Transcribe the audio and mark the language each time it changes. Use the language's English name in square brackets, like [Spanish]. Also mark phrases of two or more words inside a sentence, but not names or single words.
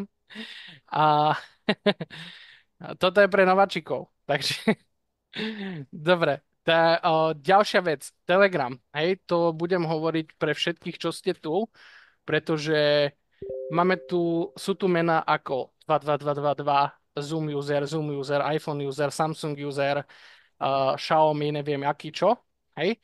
[Slovak] A toto je pre nováčikov. Takže dobre. Ďalšia vec. Telegram. To budem hovoriť pre všetkých, čo ste tu, pretože sú tu mená ako 22222, Zoom user, iPhone user, Samsung user, Xiaomi, neviem aký čo. Hej?